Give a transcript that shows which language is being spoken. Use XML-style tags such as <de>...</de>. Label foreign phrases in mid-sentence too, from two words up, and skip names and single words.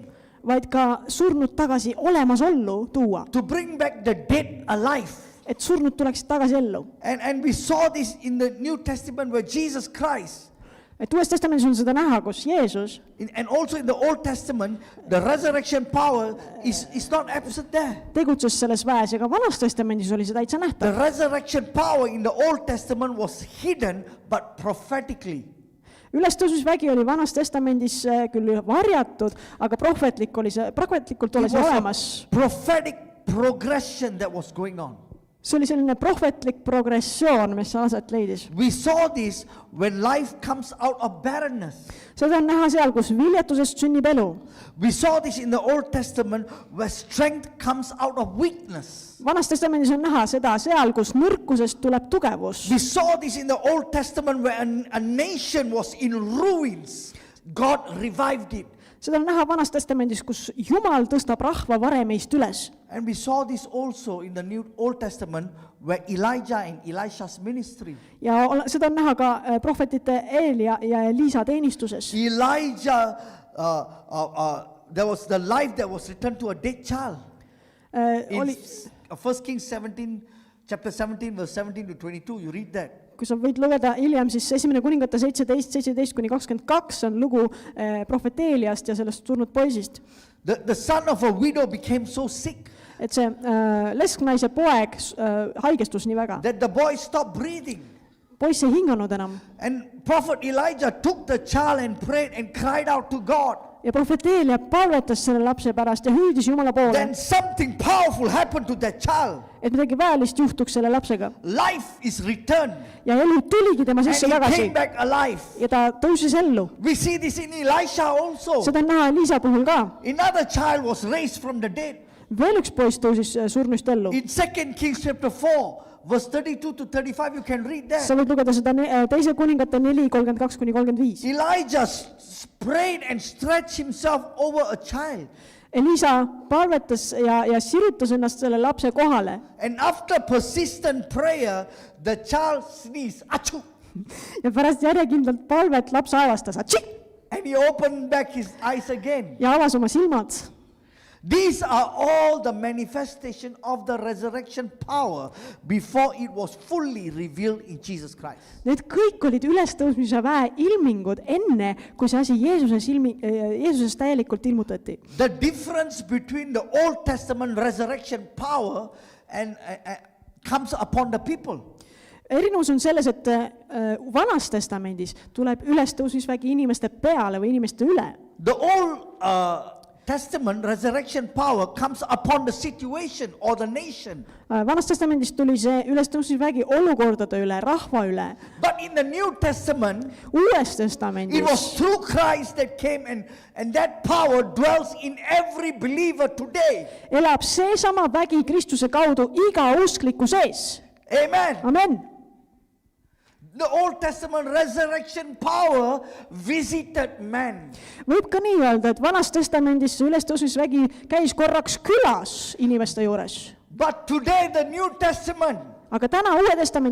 <et>vaid ka surnud tagasi olemasollu tuua,</et> <en>to bring back the dead alive.</en> <et>et surnud tuleksid tagasi ellu.</et> <en>And we saw this in the New Testament where Jesus Christ,</en> <et>Et Uues Testamendis on seda näha, kus Jeesus</et> <en>and also in the Old Testament, the resurrection power is not absent there.</en> <et>tegutses selles väes ja ka Vanas Testamendis oli see täitsa</et> <en>The</en> <et>nähtav.</et> <en>resurrection power in the Old Testament was hidden but prophetically.</en> <et>Ülestõusmisvägi oli Vanas Testamendis küll varjatud, aga prohvetlikult oli</et> <en>It</en> <et>see</et> <en>was</en> <et>olemas.</et> <en>a prophetic progression that was going on.</en> <et>See oli selline prohvetlik progressioon, mis aset leidis.</et> <en>We saw this when life comes out of barrenness.</en> <et>Seda on näha seal, kus viljatusest sünnib elu.</et> <en>We saw this in the Old Testament where strength comes out of weakness. Vanas Testamendis on näha seda seal, kus nõrkusest tuleb tugevus. We saw this in the Old Testament where a nation was in ruins. God revived it.</en> <et>Seda on näha Vanas Testamendis, kus Jumal tõstab rahva varemeist üles.</et> <en>And we saw this also in the New Old Testament where Elijah and Elisha's ministry.</en> <et>Ja seda on näha ka prohvetite Eelia ja Eliisa teenistuses.</et> <en>Elijah, there was the life that was returned to a dead child. In</en> <et>Oli,</et> <en>1 Kings 17, chapter 17, verse 17 to 22, you read that.</en> <et>kui sa võid lugeda hiljem, siis esimene kuningate 17 on lugu prohvet Eeliast ja sellest surnud poisist.</et> <en>The son of a widow became so sick</en> <et>Et see lesknaise poeg haigestus nii väga.</et> <en>that the boy stopped breathing.</en> <et>Poiss ei hinganud enam.</et> <en>And prophet Elijah took the child and prayed and cried out to God.</en> <et>Ja prohvet Eelia palvetas selle lapse pärast ja hüüdis Jumala poole,</et> <en>Then something powerful happened to that child.</en> <et>et midagi väelist juhtuks selle lapsega.</et> <en>Life is returned</en> <et>Ja elu tuligi tema</et> <en>and</en> <et>sisse</et> <en>he</en> <et>tagasi</et> <en>came back alive.</en> <et>ja ta tõusis ellu.</et> <en>We see this in Elisha also.</en> <et>Seda on näha Eliisa puhul ka.</et> <en>Another child was raised from the dead.</en> <et>Veel üks poiss tõusis surnust ellu.</et> <en>In 2 Kings chapter 4, verse 32 to 35, you can read</en> <et>Sa</et> <en>that.</en> <et>võid lugeda seda teise kuningate 4:32-35.</et> <en>Elijah prayed and stretched himself over a child.</en> <et>Eliisa palvetas ja sirutas ennast selle lapse kohale.</et> <en>And after persistent prayer, the child sneezed. Achoo!</en> <et>Ja pärast järjekindlalt palvet laps aevastas</et> <en>And he opened back his eyes again.</en> <et>ja avas oma silmad.</et> <en>These are all the manifestation of the resurrection power before it was fully revealed in Jesus Christ.</en> <et>Need kõik olid ülestõusmise väe ilmingud enne, kui see asi Jeesuses täielikult ilmutati.</et> <en>The difference between the Old Testament resurrection power and comes upon the people.</en> <et>Erinevus on selles, et Vanas Testamendis tuleb ülestõusmisvägi inimeste peale või inimeste üle.</et> <en>The Old Testament resurrection power comes upon the situation or the nation.</en> <et>Vanas Testamendis tuli see ülestõusmisvägi olukordade üle, rahva üle.</et> <en>But in the New Testament,</en> <et>Uues</et> <en>it was</en> <et>Testamendis</et> <en>through Christ that came and that power dwells in every believer today.</en> <et>elab seesama vägi Kristuse kaudu iga uskliku sees.</et> <en>Amen.</en> <et>Amen.</et> <en>The Old Testament resurrection power visited man.</en> <et>Võib ka nii öelda, et Vanas Testamendis see ülestõusmisvägi käis korraks külas inimeste juures.</et> <en>But today the New Testament,</en> <et>Aga täna Uue Testamendi</et>